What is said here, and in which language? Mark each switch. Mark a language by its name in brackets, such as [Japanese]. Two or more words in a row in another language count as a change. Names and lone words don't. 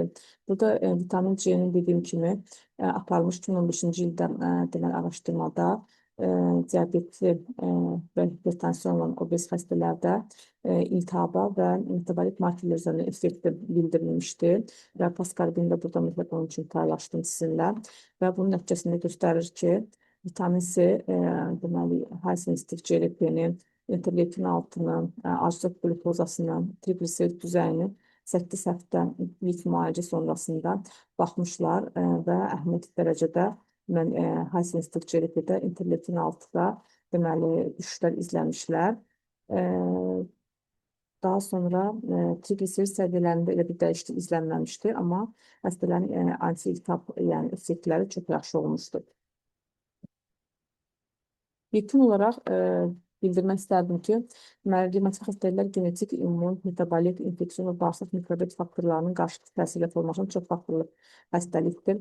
[Azerbaijani] Burada vitamin C-nin dediyim kimi aparılmış 2015-ci ildə deməli araşdırmada diabetli və hipertansiyon obez xəstələrdə iltihaba və metabolik markerlər üzərində effekti bildirilmişdir. Və Paskarbin də burada mütləq onun üçün paylaşdım sizinlə. Və bunun nəticəsində göstərir ki, vitamin C deməli [English] high sensitive CRP-ni, [Azerbaijani] interleykin altını, aclıq glukozasını, trigliserid düzeyini 8 həftə ilk müalicə sonrasında baxmışlar və əhəmiyyətli dərəcədə mən [English] high sensitive CRP-də [Azerbaijani] interleykin altıda deməli düşüşlər izləmişlər. Daha sonra trigliserid səviyyələrində elə bir dəyişiklik izlənməmişdir, amma xəstələrin anti-iltihab yəni effektləri çox yaxşı olmuşdur. Yekun olaraq bildirmək istərdim ki, revmatik xəstəliklər genetik, immun, metabolik, infeksiyon və bağırsaq mikrobiot faktorlarının qarşılıqlı təsirlə formalaşan çox faktorlu xəstəlikdir.